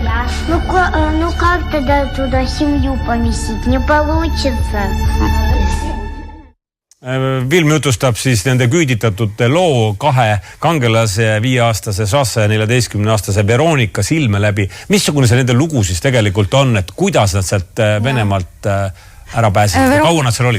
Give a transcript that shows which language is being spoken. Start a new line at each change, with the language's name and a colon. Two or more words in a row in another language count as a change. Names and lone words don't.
Russian: Ну как тогда туда семью поместить? Не получится.
Estonian: Film jutustab siis nende küüditatud loo 2 kangelase, 5-aastase Sassa ja 14-aastase Veronika silme läbi. Missugune see nende lugu siis tegelikult on, et kuidas nad sealt Venemaalt ära pääsid? Kaua nad seal olid?